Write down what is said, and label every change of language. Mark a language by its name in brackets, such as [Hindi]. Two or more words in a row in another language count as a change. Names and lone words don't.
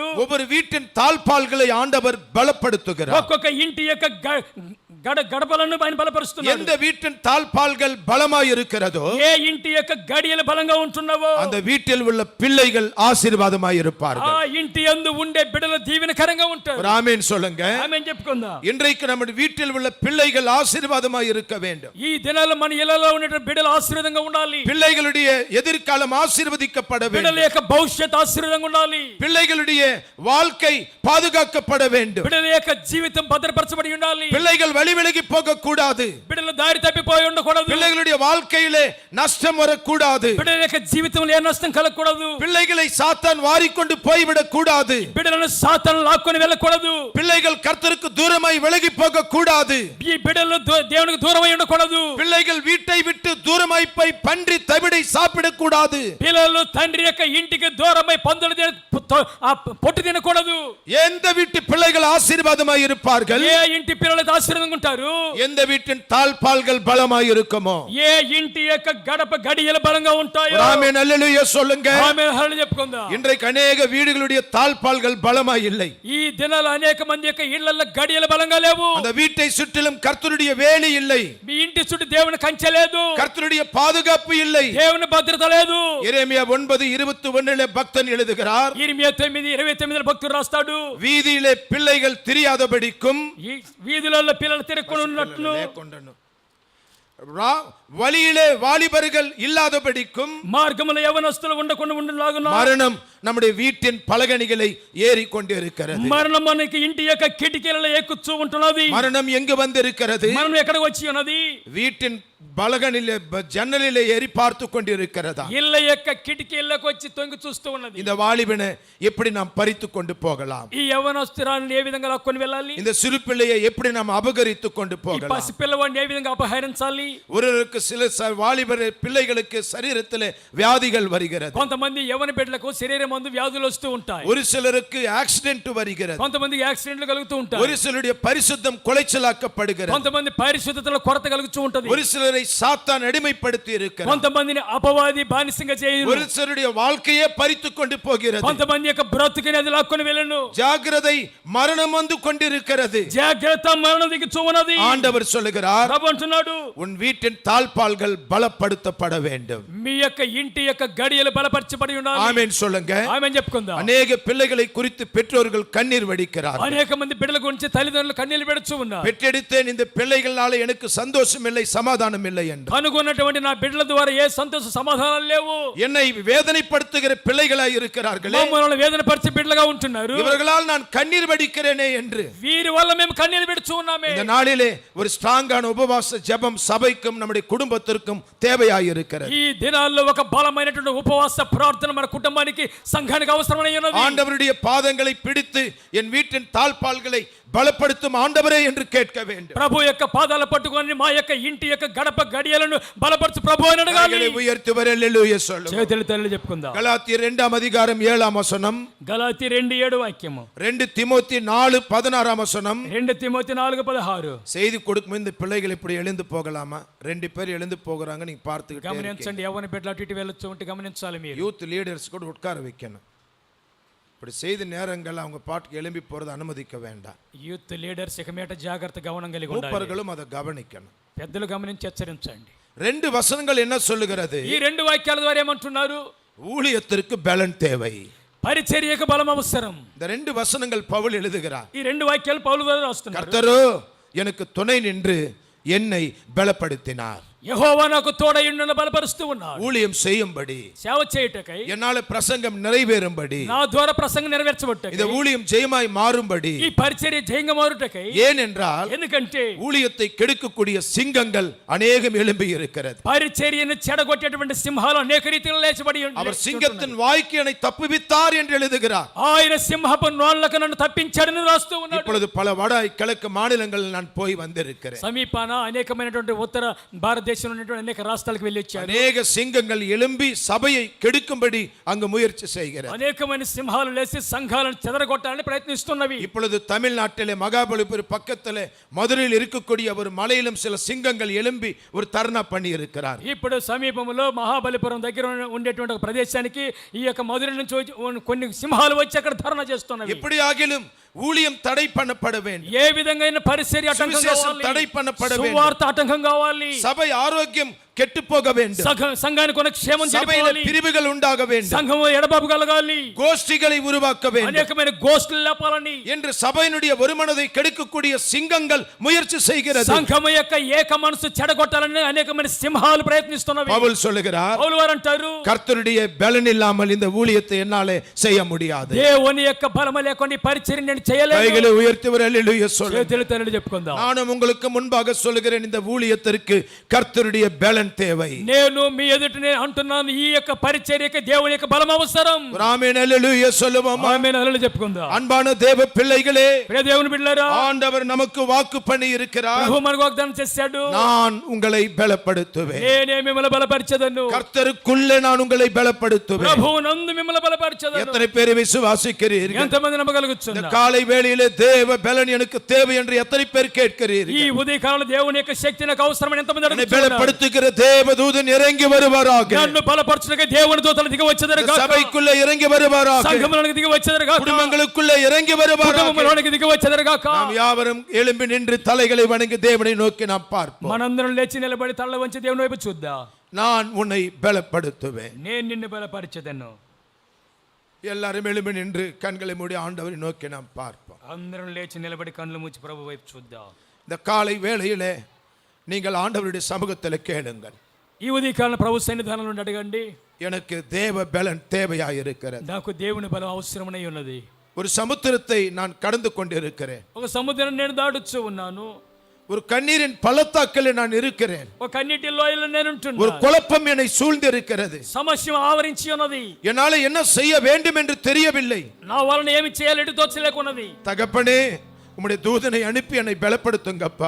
[Tamil] ஒவ்வொரு வீட்டின் தாழ்பால்களை ஆண்டவர் பலப்படுத்துகிறார். [Telugu] ఒక్కొక్క ఇంటి యొక్క గడపలను ఆయన బలపరుస్తున్నాడు. [Tamil] எந்த வீட்டின் தாழ்பால்கள் பலமாய் இருக்கிறதோ, [Telugu] ఏ ఇంటి యొక్క గడియలు బలంగా ఉంటున్నావో [Tamil] அந்த வீட்டில் உள்ள பிள்ளைகள் ஆசீர்வாதமாய் [Telugu] ఆ [Tamil] இருப்பார்கள். [Telugu] ఇంటి యందు ఉండే బిడ్డలు దీవెనకరంగా ఉంటారు. [Tamil] ஒரு ஆமென் சொல்லுங்க. [Telugu] ఆమేన్ చెప్పుకుందాం. [Tamil] இன்றைக்கு நம்ம வீட்டில் உள்ள பிள்ளைகள் ஆசீர்வாதமாய் இருக்க வேண்டும். [Telugu] ఈ దినాల్లో మన ఇళ్లలో ఉండే బిడ్డలు ఆశీర్వాదంగా ఉండాలి. [Tamil] பிள்ளைகளுடைய எதிர்காலம் ஆசீர்வதிக்கப்பட [Telugu] బిడ్డల [Tamil] வேண்டும். [Telugu] యొక్క భవిష్యత్ ఆశీర్వాదంగా ఉండాలి. [Tamil] பிள்ளைகளுடைய வாழ்க்கை பாதுகாக்கப்பட வேண்டும். [Telugu] బిడ్డల యొక్క జీవితం భద్రపరచబడి ఉండాలి. [Tamil] பிள்ளைகள் வழி விலகி போக கூடாது. [Telugu] బిడ్డలు దారి తప్పిపోయి ఉండకూడదు. [Tamil] பிள்ளைகளுடைய வாழ்க்கையிலே நஷ்டம் வரக்கூடாது. [Telugu] బిడ్డల యొక్క జీవితంలో ఏ నష్టం కలగకూడదు. [Tamil] பிள்ளைகளை சாத்தான் வாரிக்கொண்டு போய்விடக் கூடாது. [Telugu] బిడ్డలను సాతాను లాక్కొని వెళ్ళకూడదు. [Tamil] பிள்ளைகள் கர்த்தருக்கு தூரமாய் விலகி போக கூடாது. [Telugu] ఈ బిడ్డలు దేవునికి దూరమై ఉండకూడదు. [Tamil] பிள்ளைகள் வீட்டை விட்டு தூரமாய் போய் பன்றி தவிடை சாப்பிடக் கூடாது. [Telugu] పిల్లలు తండ్రి యొక్క ఇంటికి దూరమై పందులు పొట్టు తినకూడదు. [Tamil] எந்த வீட்டு பிள்ளைகள் ஆசீர்வாதமாய் இருப்பார்கள், [Telugu] ఏ ఇంటి పిల్లలు ఆశీర్వాదంగా ఉంటారు, [Tamil] எந்த வீட்டின் தாழ்பால்கள் பலமாய் இருக்குமோ, [Telugu] ఏ ఇంటి యొక్క గడప గడియలు బలంగా ఉంటాయో. [Tamil] ஆமென் அல்லேலூயா சொல்லுங்க. [Telugu] ఆమేన్ హల్లెలూయా చెప్పుకుందాం. [Tamil] இன்றைக்கு அநேக வீடுகளுடைய தாழ்பால்கள் பலமாய் இல்லை. [Telugu] ఈ దినాలు అనేక మంది యొక్క ఇళ్లలో గడియలు బలంగా లేవు. [Tamil] அந்த வீட்டை சுற்றிலும் கர்த்தருடைய வேலி இல்லை, [Telugu] మీ ఇంటి చుట్టూ దేవుని కంచె లేదు, [Tamil] கர்த்தருடைய பாதுகாப்பு இல்லை. [Telugu] దేవుని భద్రత లేదు. [Tamil] எரேமியா 9:21 பக்தன் எழுதுகிறார், [Telugu] ఇర్మియా 9:29 భక్తుడు రాస్తాడు, [Tamil] வீதியிலே பிள்ளைகள் திரியாதபடிக்கும் [Telugu] ఈ వీధులలో పిల్లలు తిరగకుండా ఉన్నట్లు, [Tamil] வழியிலே வாலிபர்கள் இல்லாதபடிக்கும், [Telugu] మార్గములో యవనస్తులు ఉండకుండా ఉండలాగున, [Tamil] மரணம் நம்முடைய வீட்டின் பலகணிகளை ஏறி கொண்டிருக்கிறது. [Telugu] మరణం మనకి ఇంటి యొక్క కిటికీలలో ఎక్కుచూ ఉంటున్నది. [Tamil] மரணம் எங்கு வந்திருக்கிறது? [Telugu] మరణం ఎక్కడికి వచ్చి ఉన్నది? [Tamil] வீட்டின் பலகனிலே ஜன்னலிலே ஏறி பார்த்து கொண்டிருக்கிறதா? [Telugu] ఇళ్ళ యొక్క కిటికీలకు వచ్చి తొంగి చూస్తూ ఉన్నది. [Tamil] இந்த வாலிபனை எப்படி நாம் பறித்து கொண்டு போகலாம்? [Telugu] ఈ యవనస్తురాలను ఏ విధంగా లాక్కొని వెళ్ళాలి? [Tamil] இந்த சிறு பிள்ளையை எப்படி நாம் அபகரித்து கொண்டு [Telugu] ఈ [Tamil] போகலாம்? [Telugu] పసి పిల్లవాడిని ఏ విధంగా అపహరించాలి? [Tamil] ஒருவருக்கு சில வாலிபர் பிள்ளைகளுக்கு சரீரத்திலே வியாதிகள் வருகிறது. [Telugu] కొంతమంది యవన బిడ్డలకు శరీరం మందు వ్యాధులు వస్తూ ఉంటాయి. [Tamil] ஒரு சிலருக்கு ஆக்சிடென்ட் வருகிறது. [Telugu] కొంతమందికి యాక్సిడెంట్లు కలుగుతూ ఉంటాయి. [Tamil] ஒரு சிலருடைய பரிசுத்தம் குலைச்சலாக்கப்படுகிறது. [Telugu] కొంతమంది పరిశుద్ధతలో కొరత కలుగుతూ ఉంటది. [Tamil] ஒரு சிலரை சாத்தான் அடிமைப்படுத்தி இருக்கிறார். [Telugu] కొంతమందిని అపవాది బానిసంగా చేయను. [Tamil] ஒரு சிலருடைய வாழ்க்கையே பறித்து கொண்டு போகிறது. [Telugu] కొంతమంది యొక్క బ్రతుకుని అది లాక్కొని వెళ్ళను. [Tamil] ஜாக்கிரதை, மரணம் வந்து கொண்டிருக்கிறது. [Telugu] జాగ్రత్త, మరణం దిగుచూ ఉన్నది. [Tamil] ஆண்டவர் சொல்லுகிறார், [Telugu] ప్రభు అంటున్నాడు, [Tamil] உன் வீட்டின் தாழ்பால்கள் பலப்படுத்தப்பட வேண்டும். [Telugu] మీ యొక్క ఇంటి యొక్క గడియలు బలపరచబడి ఉండాలి. [Tamil] ஆமென் சொல்லுங்க. [Telugu] ఆమేన్ చెప్పుకుందాం. [Tamil] அநேக பிள்ளைகளை குறித்து பெற்றோர்கள் கண்ணீர் வடிக்கிறார்கள். [Telugu] అనేక మంది బిడ్డల గురించి తల్లిదండ్రులు కన్నీళ్లు పెడుచూ ఉన్నారు. [Tamil] பெற்றெடுத்தேன், இந்த பிள்ளைகளால எனக்கு சந்தோஷம் இல்லை, சமாதானம் இல்லை என்று. [Telugu] కనుగొన్నటువంటి నా బిడ్డల ద్వారా ఏ సంతోష సమాధానాలు లేవు. [Tamil] என்னை வேதனைப்படுத்துகிற பிள்ளைகளாய் இருக்கிறார்களே, [Telugu] మమ్మల్ని వేదన పరిచే బిడ్డలుగా ఉంటున్నారు. [Tamil] இவர்களால் நான் கண்ணீர் வடிக்கிறேனே என்று. [Telugu] వీరి వల్ల మేము కన్నీళ్లు పెడుచూ ఉన్నామే. [Tamil] இந்த நாளிலே ஒரு ஸ்ட்ராங்கான உபவாச ஜெபம் சபைக்கும் நம்முடைய குடும்பத்திற்கும் தேவையாய் இருக்கிறது. [Telugu] ఈ దినాల్లో ఒక బలమైనటువంటి ఉపవాస ప్రార్థన మన కుటుంబానికి సంఘానికి అవసరమై ఉన్నది. [Tamil] ஆண்டவருடைய பாதங்களை பிடித்து என் வீட்டின் தாழ்பால்களை பலப்படுத்தும் ஆண்டவரே என்று கேட்க வேண்டும். [Telugu] ప్రభు యొక్క పాదాల పట్టుకొని మా యొక్క ఇంటి యొక్క గడప గడియలను బలపరచు ప్రభు అని అడగాలి. [Tamil] உயர்த்துவர் హల్లెలూయా சொல்லுங்க. [Telugu] చేతులు తల్లి చెప్పుకుందాం. గలాతీయర్ 2:7 గలాతీ 2:7 వాక్యము, 2 తిమోతి 4:16 2 తిమోతి 4:16. [Tamil] செய்தி கொடுக்கும் இந்த பிள்ளைகள் இப்படி எழுந்து போகலாமா? 2 பேர் எழுந்து போகிறாங்க, நீங்க பார்த்துக்கிட்டே இருக்கீங்க. [Telugu] గమనించండి, యవ్వన బిడ్డలు అటు ఇటు వెళ్ళొచ్చు ఉంటే గమనించాలి మీరు. [English] youth leaders [Tamil] கூட உட்கார வைக்கணும். இப்படி செய்த நேரங்கள் அவங்க பாட்டுக்கு எழும்பி போறது அனுமதிக்க வேண்டாம். [English] youth leaders [Telugu] ఇక మీట జాగ్రత్త గమనం కలిగి ఉండాలి. [Tamil] மூப்பர்களும் அதை கவனிக்கணும். [Telugu] పెద్దలు గమనించి హెచ్చరించండి. [Tamil] 2 వచనங்கள் என்ன சொல்லுகிறது? [Telugu] ఈ 2 వాక్యాల ద్వారా ఏమంటున్నారు? [Tamil] ஊழியத்திற்கு பலன் தேவை. [Telugu] పరిచర్యకు బలం అవసరం. [Tamil] இந்த 2 வசனங்கள் பவுல் எழுதுகிறார். [Telugu] ఈ 2 వాక్యాలు పౌలు ద్వారా రాస్తున్నారు. [Tamil] கர்த்தரோ எனக்கு துணை நின்று என்னை பலப்படுத்தினார். [Telugu] యెహోవా నాకు తోడయుండును బలపరుస్తూ ఉన్నాడు. [Tamil] ஊழியம் செய்யும்படி, [Telugu] సేవ చేయుటకై, [Tamil] என்னால பிரசங்கம் நிறைவேறும்படி, [Telugu] నా ద్వారా ప్రసంగం నెరవేర్చబట్టకై, [Tamil] இந்த ஊழியம் ஜெயமாய் மாறும்படி. [Telugu] ఈ పరిచర్య జయంగా మారుటకై. [Tamil] ஏனென்றால் [Telugu] ఎందుకంటే [Tamil] ஊழியத்தை கெடுக்கக்கூடிய சிங்கங்கள் அநேகம் எழும்பி இருக்கிறது. [Telugu] పరిచర్యను చెడగొట్టేటువంటి సింహాలు అనేక రీతిలో లేచబడి [Tamil] அவர் சிங்கத்தின் வாய்க்கு என்னை தப்புவித்தார் என்று எழுதுகிறார். [Telugu] ఆయన సింహపు నోళ్ళకు నన్ను తప్పించాడని రాస్తూ ఉన్నాడు. [Tamil] இப்பொழுது பல வட கிழக்கு மாநிலங்களில் நான் போய் வந்திருக்கிறேன். [Telugu] సమీపాన అనేకమైనటువంటి ఉత్తర భారతదేశంలో ఉన్నటువంటి అనేక రాష్ట్రాలకు వెళ్ళి వచ్చారు. [Tamil] அநேக சிங்கங்கள் எழும்பி சபையை கெடுக்கும்படி அங்கு முயற்சி செய்கிறது. [Telugu] అనేకమైన సింహాలు లేచి సంఘాలను చెదరగొట్టాలని ప్రయత్నిస్తున్నవి. [Tamil] இப்பொழுது தமிழ்நாட்டிலே மகாபலிபுரம் பக்கத்திலே மதுரையில் இருக்கக்கூடிய ஒரு மலையிலும் சில சிங்கங்கள் எழும்பி ஒரு தர்ணா பண்ணி இருக்கிறார். [Telugu] ఇప్పుడు సమీపంలో మహాబలిపురం దగ్గర ఉండేటువంటి ఒక ప్రదేశానికి ఈ యొక్క మధుర నుంచి కొన్ని సింహాలు వచ్చి అక్కడ ధర్నా చేస్తున్నవి. [Tamil] எப்படியாகிலும் ஊழியம் தடை பண்ணப்பட வேண்டும். [Telugu] ఏ విధంగా పరిచర్య ఆటంకం కావాలి, [Tamil] தடை பண்ணப்பட வேண்டும். [Telugu] సువార్త ఆటంకం కావాలి, [Tamil] சபை ஆரோக்கியம் கெட்டு போக வேண்டும். [Telugu] సంఘానికి ఉన్న క్షేమం [Tamil] சபையில [Telugu] చెడిపోవాలి. [Tamil] பிரிவுகள் உண்டாக வேண்டும். [Telugu] సంఘము ఎడబాపు కలగాలి. [Tamil] கோஷ்டிகளை உருவாக்க வேண்டும் [Telugu] అనేకమైన గోష్ఠులు లేపాలని [Tamil] என்று సభையினுடைய ஒருமனதை கெடுக்கக்கூடிய சிங்கங்கள் முயற்சி செய்கிறது. [Telugu] సంఘము యొక్క ఏక మనసు చెడగొట్టాలని అనేకమైన సింహాలు ప్రయత్నిస్తున్నవి. [Tamil] பவுல் சொல்லுகிறார், [Telugu] పౌలు వారు అంటారు, [Tamil] கர்த்தருடைய பலன் இல்லாமல் இந்த ஊழியத்தை என்னாலே செய்ய முடியாது. [Telugu] దేవుని యొక్క బలము లేకుండా ఈ పరిచర్య నేను చేయలేను. [Tamil] கைகளை உயர்த்திவர் அல்லேலூயா சொல்லுங்க. [Telugu] చేతులు తల్లి చెప్పుకుందాం. [Tamil] நானும் உங்களுக்கு முன்பாக சொல்லுகிறேன், இந்த ஊழியத்திற்கு கர்த்தருடைய பலன் தேவை. [Telugu] నేను మీ ఎదుట నేను అంటున్నాను, ఈ యొక్క పరిచర్యకి దేవుని యొక్క బలం అవసరం. [Tamil] ஆமென் அல்லேலூயா சொல்லுவோம். [Telugu] ఆమేన్ హల్లెలూయా చెప్పుకుందాం. [Tamil] அன்பான தேவ பிள்ளைகளே, [Telugu] ప్రియ దేవుని బిడ్డలారా, [Tamil] ஆண்டவர் நமக்கு வாக்கு பண்ணி இருக்கிறார், [Telugu] ప్రభు మనకు వాగ్దానం చేశాడు, [Tamil] நான் உங்களை பலப்படுத்துவேன். [Telugu] నేనే మిమ్మల్ని బలపరిచెదను. [Tamil] கர்த்தருக்குள்ளே நான் உங்களை பலப்படுத்துவேன். [Telugu] ప్రభు నందు మిమ్మల్ని బలపరిచెదను. [Tamil] எத்தனை பேர் விசுவாசிக்கிறீர்கள்? [Telugu] ఎంతమంది [Tamil] இந்த [Telugu] నమ్మగలుగుతున్నారు? [Tamil] காலை வேளையிலே தேவ பலன் எனக்கு தேவை என்று எத்தனை பேர் [Telugu] ఈ [Tamil] கேட்கிறீர்கள்? [Telugu] ఉదయకాలంలో దేవుని యొక్క శక్తి నాకు అవసరమని ఎంతమంది [Tamil] என்னை [Telugu] అడుగుతున్నారు? [Tamil] பலப்படுத்துகிற தேவதூதன் இறங்கி வருவாராக. [Telugu] నన్ను బలపరచుటకు దేవుని దూతలు దిగి వచ్చేదరుగా, [Tamil] சபைக்குள்ளே இறங்கி வருவாராக. [Telugu] సంఘములోనికి దిగి వచ్చేదరుగా, [Tamil] குடும்பங்களுக்குள்ளே இறங்கி வருவாராக. [Telugu] కుటుంబంలోనికి దిగి వచ్చేదరుగా. [Tamil] நாம் யாவரும் எழும்பி நின்று தலைகளை வணங்கி தேவனை நோக்கி நாம் பார்ப்போம். [Telugu] మనందరం లేచి నిలబడి తల్ల వంచి దేవుని వైపు చూద్దాం. [Tamil] நான் உன்னை பலப்படுத்துவேன். [Telugu] నేను నిన్ను బలపరిచెదను. [Tamil] எல்லாரும் எழும்பி நின்று கண்களை மூடி ஆண்டவரை நோக்கி நாம் பார்ப்போம். [Telugu] అందరం లేచి నిలబడి కళ్ళు మూసి ప్రభు వైపు చూద్దాం. [Tamil] இந்த காலை வேளையிலே நீங்கள் ஆண்டவருடைய சமூகத்தில் கேளுங்கள். [Telugu] ఈ ఉదయకాలం ప్రభు సన్నిధానంలో నుండి అడగండి, [Tamil] எனக்கு தேவ பலன் தேவையாயிருக்கிறது. [Telugu] నాకు దేవుని బలం అవసరమై ఉన్నది. [Tamil] ஒரு சமுத்திரத்தை நான் கடந்து கொண்டிருக்கிறேன். [Telugu] ఒక సముద్రం నేను దాటుచూ ఉన్నాను. [Tamil] ஒரு கண்ணீரின் பள்ளத்தாக்கில் நான் இருக்கிறேன். [Telugu] ఒక కన్నీటి లోయలో నేను [Tamil] ஒரு [Telugu] ఉంటున్నాను. [Tamil] குழப்பம் என்னை சூழ்ந்திருக்கிறது. [Telugu] సమస్య ఆవరించి ఉన్నది. [Tamil] என்னால என்ன செய்ய வேண்டும் என்று தெரியவில்லை. [Telugu] నా వలన ఏమి చేయాలి ఎటు తోచలేకున్నది. [Tamil] தகப்பனே, உம்முடைய தூதனை அனுப்பி என்னை பலப்படுத்துங்கப்பா.